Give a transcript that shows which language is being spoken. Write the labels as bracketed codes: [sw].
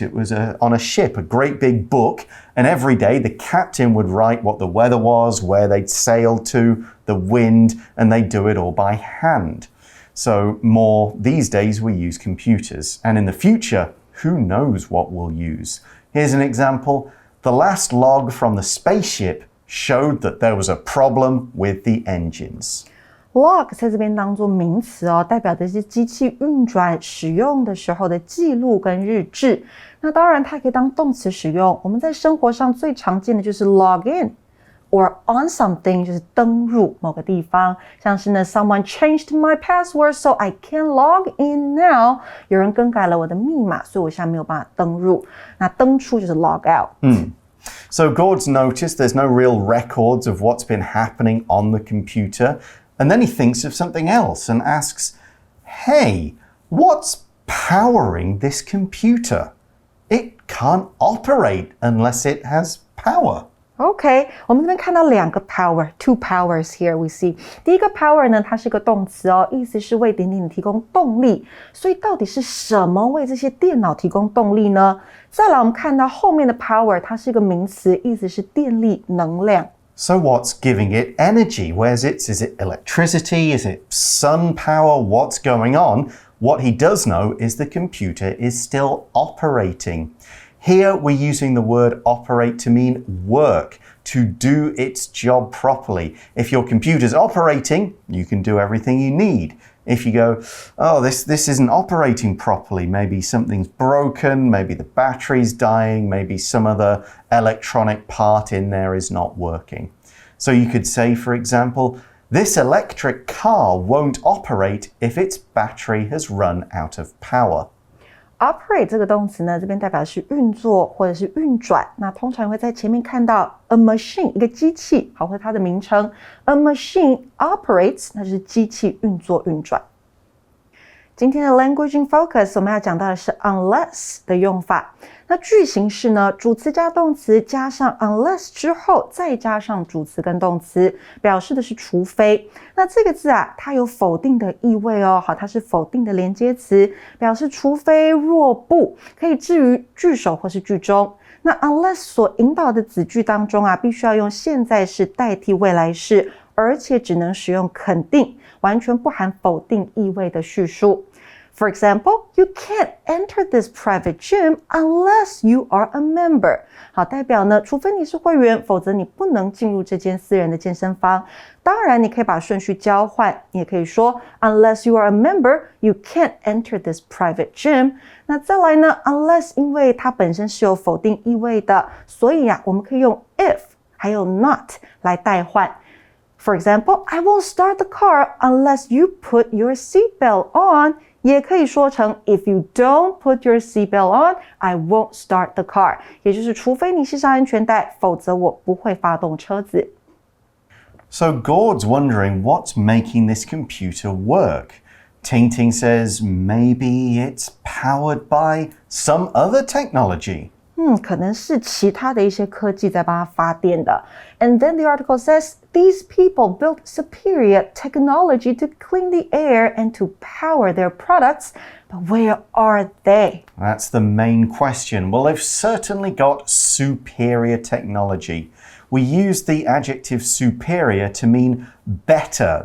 [en] It was on a ship, a great big book, and every day the captain would write what the weather was, where they'd sailed to, the wind, and they'd do it all by hand. So more these days we use computers, and in the future, who knows what we'll use. Here's an example. The last log from the spaceship showed that there was a problem with the engines. [zh] Log 在这边当作名词哦，代表的是机器运转使用的时候的记录跟日志。那当然它可以当动词使用，我们在生活上最常见的就是 log in。 [en] or on something [zh] 就是登入某个地方，像是呢 [en] someone changed my password so I can't log in now， [zh] 有人更改了我的密码，所以我现在没有办法登入。那登出就是 log out。So [en] Gord's noticed there's no real records of what's been happening on the computer, and then he thinks of something else and asks, hey, what's powering this computer? It can't operate unless it has power.OK, [zh] 我们这边看到两个 power, [en] two powers here we see. [zh] 第一个 power 呢，它是个动词哦，意思是为点点提供动力。所以到底是什么为这些电脑提供动力呢？再来我们看到后面的 power, 它是一个名词，意思是电力、能量。 [en] So what's giving it energy? Where's it? Is it electricity? Is it sun power? What's going on? What he does know is the computer is still operating.Here we're using the word operate to mean work, to do its job properly. If your computer's operating, you can do everything you need. If you go, oh, this isn't operating properly, maybe something's broken, maybe the battery's dying, maybe some other electronic part in there is not working. So you could say, for example, this electric car won't operate if its battery has run out of power.Operate [zh] 这个动词呢，这边代表的是运作或者是运转。那通常会在前面看到 a machine 一个机器，好，或者它的名称 [en] a machine operates， [zh] 那就是机器运作运转。今天的 Language in Focus 我们要讲到的是 unless 的用法。那句型是呢，主词加动词加上 unless 之后再加上主词跟动词，表示的是除非。那这个字啊，它有否定的意味哦，好，它是否定的连接词，表示除非若不，可以置于句首或是句中。那 unless 所引导的子句当中啊，必须要用现在式代替未来式，而且只能使用肯定，完全不含否定意味的叙述。 [en] For example, you can't enter this private gym unless you are a member. [zh] 好，代表呢，除非你是会员，否则你不能进入这间私人的健身房。当然，你可以把顺序交换，你也可以说 [en] unless you are a member, you can't enter this private gym. [zh] 那再来呢 unless 因为它本身是有否定意味的，所以啊，我们可以用 if 还有 not 来代换。 [en] For example, I won't start the car unless you put your seatbelt on. [zh] 也可以说成 [en] If you don't put your seatbelt on, I won't start the car. [zh] 也就是除非你系上安全带，否则我不会发动车子。 [en] So Gord's wondering what's making this computer work. Ting Ting says maybe it's powered by some other technology. [zh] 可能是其他的一些科技在帮它发电的。 [en] And then the article says, these people built superior technology to clean the air and to power their products, but where are they? That's the main question. Well, they've certainly got superior technology. We use the adjective superior to mean better.